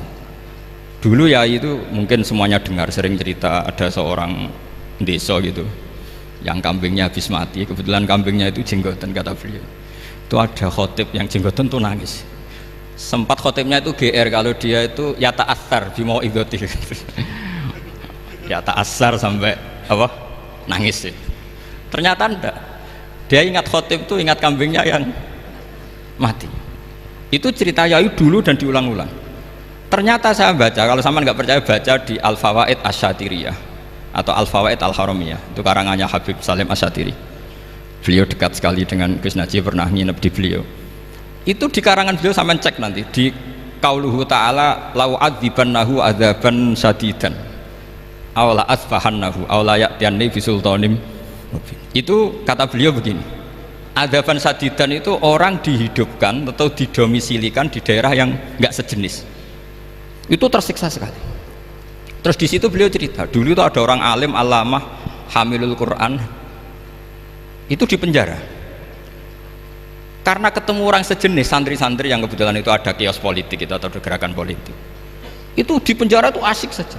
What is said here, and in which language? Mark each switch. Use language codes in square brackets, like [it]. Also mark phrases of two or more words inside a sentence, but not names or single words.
[id] Dulu ya itu mungkin semuanya dengar, sering cerita ada seorang desa gitu yang kambingnya habis mati, kebetulan kambingnya itu jenggotan, kata beliau. Itu ada khotib yang jenggotan tuh nangis. Sempat khotibnya itu GR kalau dia itu ya [ar] تأثر بموعظتي. [id] ya ta'assar sampai apa nangis sih. Ternyata enggak, dia ingat khotib itu ingat kambingnya yang mati. Itu cerita Yai dulu dan diulang-ulang. Ternyata saya baca, kalau sama nggak percaya baca di Al-Fawaid Asy-Syatiriyah atau Al-Fawaid Al-Haramiyah, itu karangannya Habib Salim Asy-Syatiri. Beliau dekat sekali dengan Gus Najib, pernah nginep di beliau. Itu di karangan beliau sampai cek nanti di [ar] قوله تعالى لأعذبنه عذابا شديدا أو لأذبحنه أو ليأتيني بسلطان مبين. [id] Itu kata beliau begini, [ar] عذابا شديدا [id] itu orang dihidupkan atau didomisilikan di daerah yang enggak sejenis, itu tersiksa sekali. Terus di situ beliau cerita dulu itu ada orang [ar] عالم علامة حامل القرآن [id] itu di penjara karena ketemu orang sejenis, santri-santri yang kebetulan itu ada kios politik itu atau gerakan politik, itu di penjara itu asik saja.